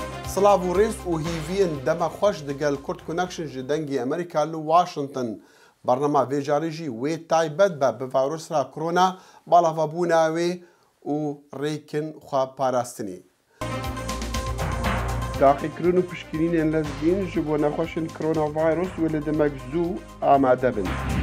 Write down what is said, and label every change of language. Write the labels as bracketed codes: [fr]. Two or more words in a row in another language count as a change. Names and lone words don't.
[ku] سلااو و ڕێز و هیڤین دەمە خۆش دەگەل کورد کۆنەکشن ji dengê Amerîka li Washington barnema vêjarî jî wê taybet be bi vayrosra korona balavabûna wê û rêkin xweparastinê. Taxîkirin û piştgirînên lezgîn ji bo nexweşên koronavirus wê li demek zû amade bin.